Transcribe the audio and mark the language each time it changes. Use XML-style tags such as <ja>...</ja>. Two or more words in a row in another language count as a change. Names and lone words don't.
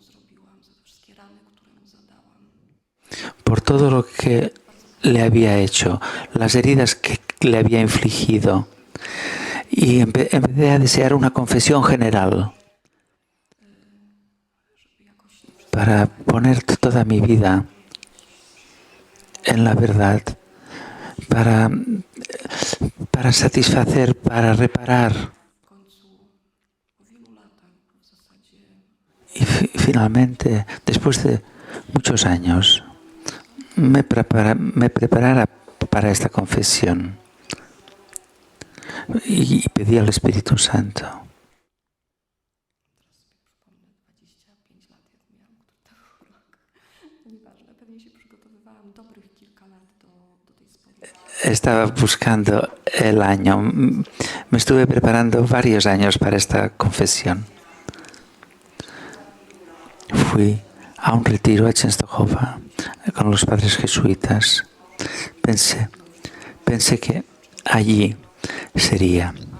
<es>por todo lo que le había hecho, las heridas que le había infligido, y empecé a desear una confesión general para poner toda mi vida en la verdad, para satisfacer, para reparar.</es> <pl>W końcu po wielu latach w zasadzie</pl> <es>Y finalmente, después de muchos años, me preparara para esta confesión y pedí al Espíritu Santo.</es> <pl>Nieważne, pewnie się przygotowywałam dobrych kilka lat do tej spowiedzi.</pl> <es>Estaba buscando el año. Me estuve preparando varios años para esta confesión. Fui a un retiro a Częstochowa con los padres jesuitas. Pensé que allí sería.</es>